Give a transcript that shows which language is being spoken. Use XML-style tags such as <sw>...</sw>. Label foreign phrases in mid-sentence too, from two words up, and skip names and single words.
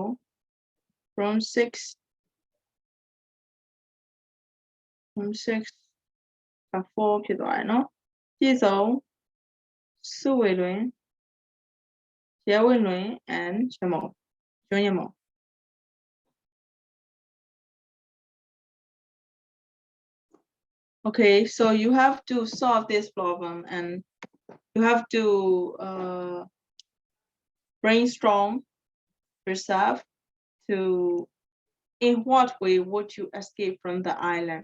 <my>Room 6,4 ဖြစ်သွားတယ်နော်ပြည့်စုံစုဝေလွင်ရဲဝင်းလွင် and ရမော်ကျွန်းရမော်</my> <en>Okay, so you have to solve this problem and you have to brainstorm yourself to in what way would you escape from the island.</en>